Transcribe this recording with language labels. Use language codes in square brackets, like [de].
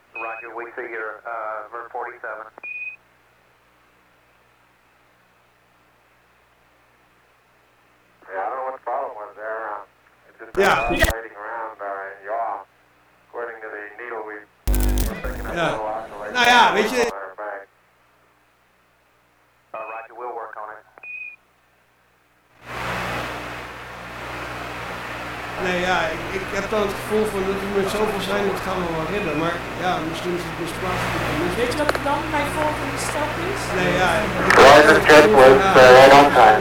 [en] Roger, we see your VERT 47. Yeah, I don't know what the problem was there. It's just oscillating around our yaw. According to the needle, we're picking up a little oscillation. [nl] Nah, yeah, ik heb dan het gevoel van dat we met zoveel zijn, dat gaan we wel redden, maar ja, misschien is het misplaatst. Weet je wat dan mijn volgende stap is? Nee, ja. [en] Driver check was right on time.